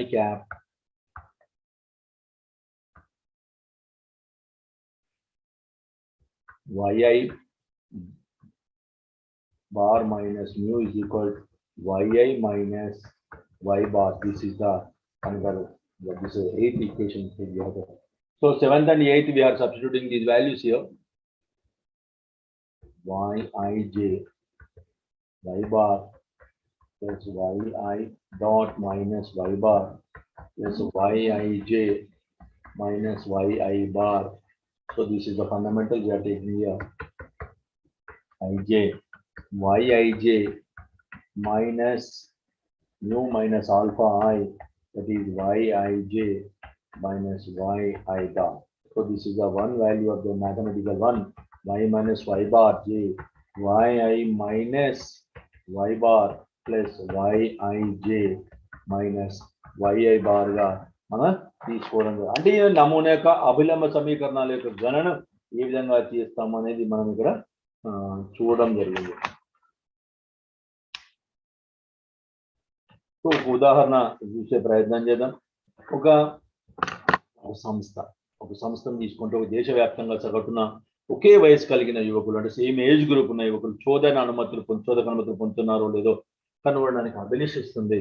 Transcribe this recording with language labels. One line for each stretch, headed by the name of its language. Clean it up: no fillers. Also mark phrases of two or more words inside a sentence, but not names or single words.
English: So therefore alpha I cap yi bar minus mu is equal to yi minus y bar. This is the another, this is the 8th equation. So 7th and 8th we are substituting these values here. Yij y bar plus yi dot minus y bar plus yij minus yi bar. So this is the fundamental we are taking here. Ij yij minus mu minus alpha I, that is yij minus yi dot. So this is the one value of the mathematical one, y minus y bar j, yi minus y bar plus yij minus yi bar
Telugu: గా మనం తీసుకోవడం. అంటే ఈ నమూనా యొక్క అభిలంబ సమీకరణాల యొక్క గణన ఏ విధంగా చేస్తాం అనేది మనం ఇక్కడ చూడడం జరిగింది. సో ఒక ఉదాహరణ చూసే ప్రయత్నం చేద్దాం. ఒక సంస్థను తీసుకుంటే ఒక దేశవ్యాప్తంగా సగటున ఒకే వయసు కలిగిన యువకులు, అంటే
English: same age group
Telugu: ఉన్న యువకులు చోదక అనుమతులు పొందుతున్నారో లేదో కనుగొనడానికి అభిలషిస్తుంది.